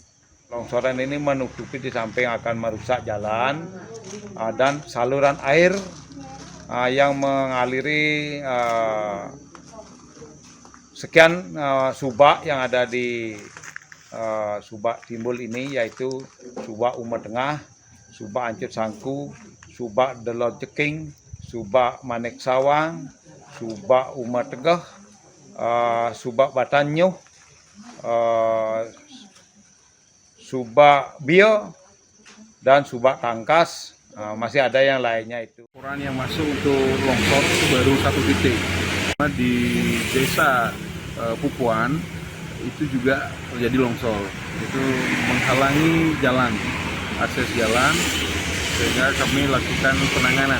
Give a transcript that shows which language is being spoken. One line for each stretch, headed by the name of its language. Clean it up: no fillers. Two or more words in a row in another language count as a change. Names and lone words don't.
Indonesian: Longsoran ini menutupi di samping akan merusak jalan dan saluran air yang mengaliri sekian subak yang ada di subak Timbul ini, yaitu subak Uma Tengah, subak Ancut Sangku, subak Delot Ceking, subak Manek Sawang, subak Uma Tegah, subak Batanyuh, subak Bio, dan subak Tangkas, Masih ada yang lainnya itu. Laporan yang masuk untuk longsor itu baru 1 titik. Di desa Pupuan itu juga terjadi longsor. Itu menghalangi jalan, akses jalan, sehingga kami lakukan penanganan.